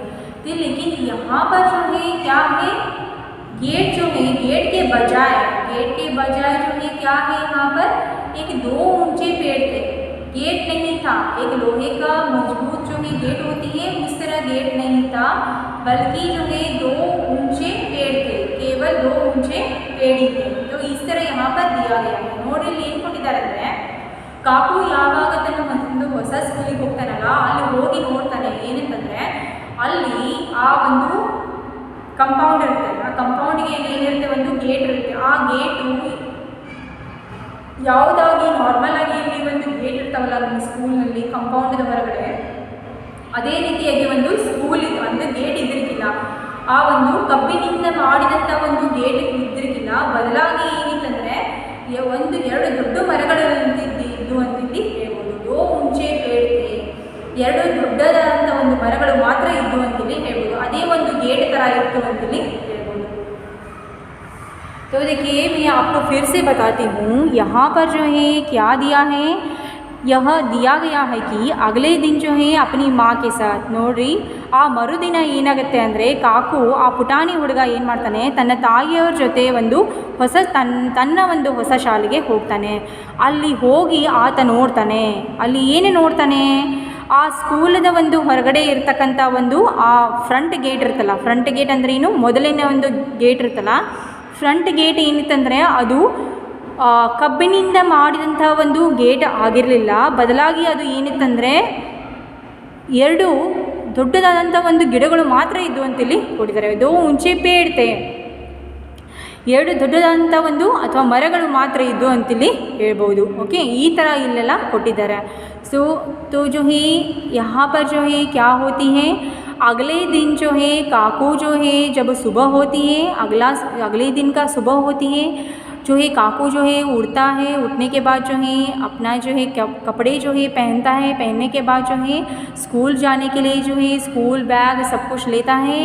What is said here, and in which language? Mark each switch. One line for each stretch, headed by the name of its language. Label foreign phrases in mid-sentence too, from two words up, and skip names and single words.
Hindi: तो लेकिन यहाँ पर जो है क्या है, गेट जो है गेट के बजाय जो है क्या है, यहाँ पर एक 2 ऊंचे पेड़ थे. गेट नहीं था, एक लोहे का मजबूत जो है गेट होती है उस तरह गेट नहीं था, बल्कि जो है 2 ऊंचे पेड़ थे, केवल 2 ऊंचे पेड़ ही थे. तो इस तरह यहाँ पर दिया गया है ನೋಡ್ರಿ.
Kannada: ಇಲ್ಲಿ ಏನು ಕೊಟ್ಟಿದ್ದಾರೆ ಅಂದರೆ, ಕಾಕು ಯಾವಾಗ ತನ್ನ ಒಂದು ಹೊಸ ಸ್ಕೂಲಿಗೆ ಹೋಗ್ತಾನಲ್ಲ ಅಲ್ಲಿ ಹೋಗಿ ನೋಡ್ತಾನೆ ಏನಂತಂದರೆ, ಅಲ್ಲಿ ಆ ಒಂದು ಕಂಪೌಂಡ್ ಇರುತ್ತೆ, ಆ ಕಂಪೌಂಡ್ಗೆ ಏನಿರುತ್ತೆ, ಒಂದು ಗೇಟ್ ಇರುತ್ತೆ. ಆ ಗೇಟು ಯಾವುದಾಗಿ ನಾರ್ಮಲ್ ಆಗಿ ಇಲ್ಲಿ ಒಂದು ಗೇಟ್ ಇರ್ತಾವಲ್ಲ ನಮ್ಮ ಸ್ಕೂಲ್ನಲ್ಲಿ ಕಂಪೌಂಡ್ದ ಹೊರಗಡೆ, ಅದೇ ರೀತಿಯಾಗಿ ಒಂದು ಸ್ಕೂಲ್ ಒಂದು ಗೇಟ್ ಇದ್ದಿರಲಿಲ್ಲ. ಆ ಒಂದು ಕಬ್ಬಿನಿಂದ ಮಾಡಿದಂಥ ಒಂದು ಗೇಟ್ ಇದ್ದಿರಲಿಲ್ಲ, ಬದಲಾಗಿ ಏನಿತ್ತಂದರೆ 2 ದೊಡ್ಡ ಮರಗಳು ಇದ್ದು ಅಂತಿಲ್ಲಿ ಹೇಳ್ಬೋದು. 2
Hindi: ऊंचे पेड़ थे,
Kannada: 2 ದೊಡ್ಡದಾದಂಥ ಒಂದು ಮರಗಳು ಮಾತ್ರ ಇದ್ದು ಅಂತಿಲ್ಲಿ ಹೇಳ್ಬೋದು. ಅದೇ ಒಂದು ಗೇಟ್ ಥರ ಇತ್ತು ಅಂತಿಲ್ಲಿ ಹೇಳ್ಬೋದು.
Hindi: तो देखिए मैं आपको फिर से बताती हूँ, यहाँ पर जो है क्या दिया है, यह दिया गया है कि अगले दिन जो है अपनी माँ के साथ.
Kannada: ನೋಡ್ರಿ, ಆ ಮರುದಿನ ಏನಾಗುತ್ತೆ ಅಂದರೆ, ಕಾಕು ಆ ಪುಟಾಣಿ ಹುಡುಗ ಏನು ಮಾಡ್ತಾನೆ, ತನ್ನ ತಾಯಿಯವ್ರ ಜೊತೆ ಒಂದು ತನ್ನ ಒಂದು ಹೊಸ ಶಾಲೆಗೆ ಹೋಗ್ತಾನೆ. ಅಲ್ಲಿ ಹೋಗಿ ಆತ ನೋಡ್ತಾನೆ, ಅಲ್ಲಿ ಏನು ನೋಡ್ತಾನೆ, ಆ ಸ್ಕೂಲದ ಒಂದು ಹೊರಗಡೆ ಇರ್ತಕ್ಕಂಥ ಒಂದು ಆ
English: front gate
Kannada: ಇರುತ್ತಲ್ಲ,
English: front gate
Kannada: ಅಂದರೆ ಏನು, ಮೊದಲಿನ ಒಂದು ಗೇಟ್ ಇರುತ್ತಲ್ಲ,
English: front gate
Kannada: ಏನಿತ್ತಂದರೆ ಅದು ಕಬ್ಬಿನಿಂದ ಮಾಡಿದಂಥ ಒಂದು ಗೇಟ್ ಆಗಿರಲಿಲ್ಲ, ಬದಲಾಗಿ ಅದು ಏನಿತ್ತಂದರೆ 2 ದೊಡ್ಡದಾದಂಥ ಒಂದು ಗಿಡಗಳು ಮಾತ್ರ ಇದ್ದು ಅಂತೇಳಿ ಕೊಟ್ಟಿದ್ದಾರೆ. 2
Hindi: ऊंचे पेड़ थे,
Kannada: 2 ದೊಡ್ಡದಾದಂಥ ಒಂದು ಅಥವಾ ಮರಗಳು ಮಾತ್ರ ಇದ್ದು ಅಂತೇಳಿ ಹೇಳ್ಬೋದು. ಓಕೆ, ಈ ಥರ ಇಲ್ಲೆಲ್ಲ ಕೊಟ್ಟಿದ್ದಾರೆ.
Hindi: सो तो जो है यहाँ पर जो है क्या होती है, अगले दिन जो है काकू जो है जब सुबह होती है, अगले दिन का सुबह होती है, जो है काकू जो है उड़ता है, उठने के बाद जो है अपना जो है कपड़े जो है पहनता है, पहनने के बाद जो है स्कूल जाने के लिए जो है
English: school bag
Hindi: सब कुछ लेता है.